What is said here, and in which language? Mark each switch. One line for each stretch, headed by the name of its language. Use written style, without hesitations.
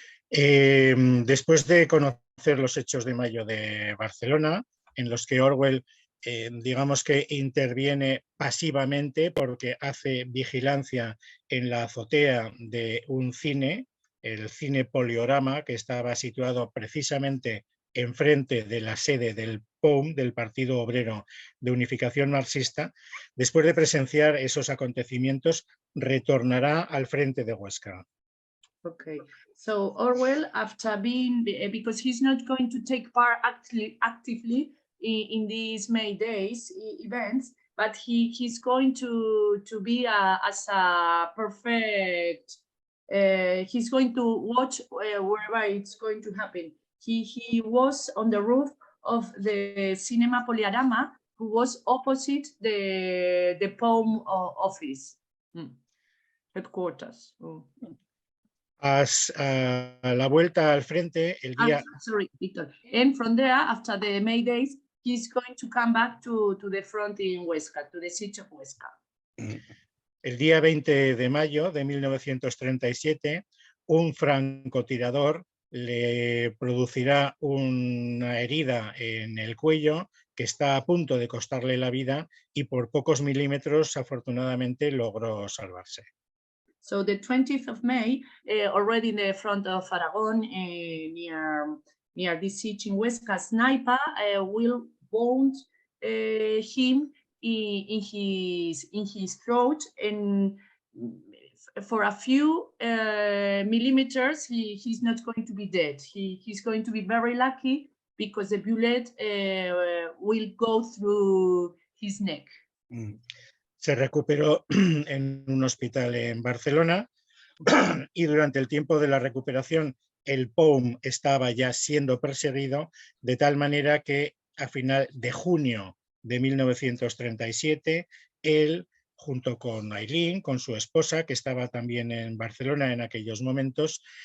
Spanish: Después de conocer los hechos de mayo de Barcelona, en los que Orwell, digamos que interviene pasivamente porque hace vigilancia en la azotea de un cine, el cine Poliorama, que estaba situado precisamente enfrente de la sede del POUM, del Partido Obrero de Unificación Marxista. Después de presenciar esos acontecimientos, retornará al frente de Huesca.
English: Okay, so Orwell, after being, because he's not going to take part actively in these May Days events, but he's going to be as a perfect, he's going to watch wherever it's going to happen. He was on the roof of the Cinema Poliorama, who was opposite the POUM office, headquarters. Oh.
Spanish: A la vuelta al frente, el día...
English: Sorry, Victor. And from there, after the May Days, he's going to come back to the front in Huesca, to the siege of Huesca.
Spanish: El día 20 de mayo de 1937, un francotirador le producirá una herida en el cuello que está a punto de costarle la vida y por pocos milímetros, afortunadamente, logró salvarse.
English: So the 20th of May, already in the front of Aragon, near this siege in Huesca, sniper will wound him in his throat, and for a few millimeters, he's not going to be dead. He's going to be very lucky because the bullet will go through his neck.
Spanish: Se recuperó en un hospital en Barcelona y durante el tiempo de la recuperación el POUM estaba ya siendo perseguido, de tal manera que a final de junio de 1937 él, junto con Aileen, con su esposa, que estaba también en Barcelona en aquellos momentos,